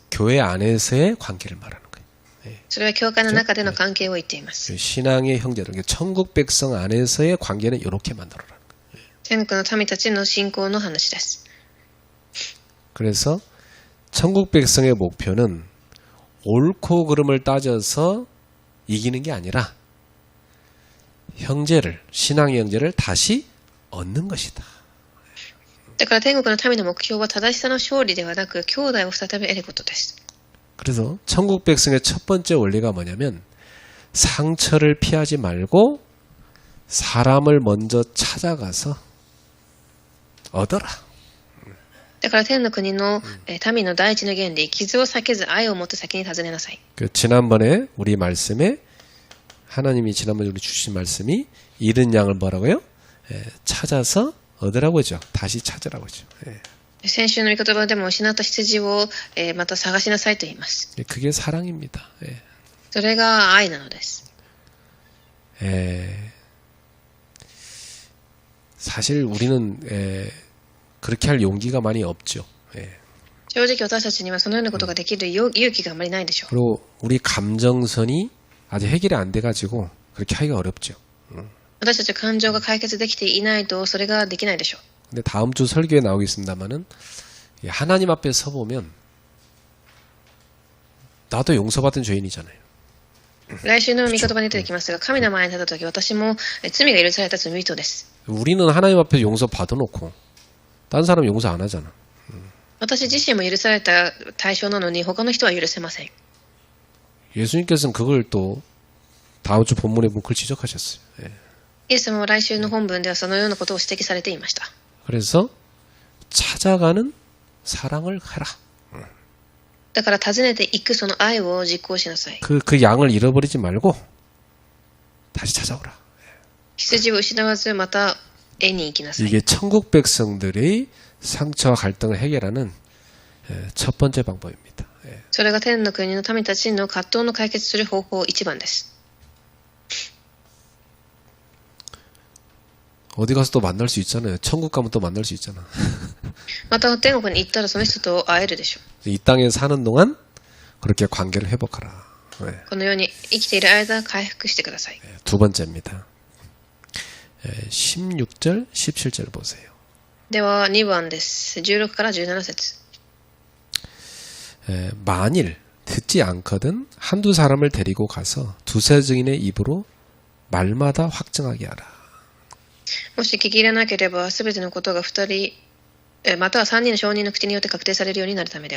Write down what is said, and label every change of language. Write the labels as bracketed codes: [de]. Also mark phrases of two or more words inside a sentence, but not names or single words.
[ko] 교회 안에서의 관계를 말하는 거예요. [ja] それは教会の中での関係を言っています。 [ko] 신앙의 형제들, 천국 백성 안에서의 관계는 이렇게 만들어라. [ja] 天国の民たちの信仰の話です。 [ko] 그래서 천국 백성의 목표는 옳고 그름을 따져서 이기는 게 아니라 형제를, 신앙의 형제를 다시 얻는 것이다. [ja] だから天国の民の目標は正しさの勝利ではなく兄弟を再び得ることです。 [ko] 그래서 천국 백성의 첫 번째 원리가 뭐냐면 상처를 피하지 말고 사람을 먼저 찾아가서 얻어라. [ja] だから天の国の民の第一の原理、傷を避けず愛をもって先に尋ねなさい。 [ko] 그 지난번에 우리 말씀에 하나님이 지난번에 우리 주신 말씀이 잃은 양을 뭐라고요? 찾아서 얻으라고 하죠. 다시 찾으라고 하죠. [ja] 先週の御言葉でも失った羊をまた探しなさいと言います。 [ko] 그게 사랑입니다. [ja] それが愛なのです。 [ko] 사실 우리는 그렇게 할 용기가 많이 없죠. [ja] 正直私たちにはそのようなことができる勇気があまりないでしょう。 [ko] 그리고 우리 감정선이 아직 해결이 안 돼가지고 그렇게 하기가 어렵죠. [ja] 私たちは感情が解決できていないとそれができないでしょう。 [ko] 근데 다음 주 설교에 나오겠습니다만은 하나님 앞에 서 보면 나도 용서받은 죄인이잖아요. [ja] 来週の御言葉に出てきますが、神の前に立った時私も罪が許された罪人です。 [ko] 우리는 하나님 앞에 용서 받아놓고 딴 사람 용서 안 하잖아. [ja] 私自身も許された対象なのに他の人は許せません。 [ko] 예수님께서는 그걸 또 다음 주 본문에 보면 그걸 지적하셨어요. [ja] イエス様は来週の本文ではそのようなことを指摘されていました。 [ko] 그래서 찾아가는 사랑을 해라. [ja] だから訪ねていくその愛を実行しなさい。 [ko] 그 양을 잃어버리지 말고 다시 찾아오라. [ja] 羊を失わずまた得に行きなさい。 [ko] 이게 천국 백성들의 상처와 갈등을 해결하는 첫 번째 방법입니다. [ja] それが天の国の民たちの葛藤の解決する方法一番です。 [ko] 어디 가서 또 만날 수 있잖아요. 천국 가면 또 만날 수 있잖아. [ja] また天国に行ったらその人と会えるでしょう。 [ko] 이 땅에 사는 동안 그렇게 관계를 회복하라. [ja] このように生きている間回復してください。 [ko] 두 번째입니다. 16절, 17절 보세요. [ja] では2番です。16から17節。 [ko] 만일 듣지 않거든 한두 사람을 데리고 가서 두세 증인의 입으로 말마다 확증하게 하라. [ja] もし聞き入れなければ、すべてのことが2人、または3人の証人の口によって確定されるようになるためである。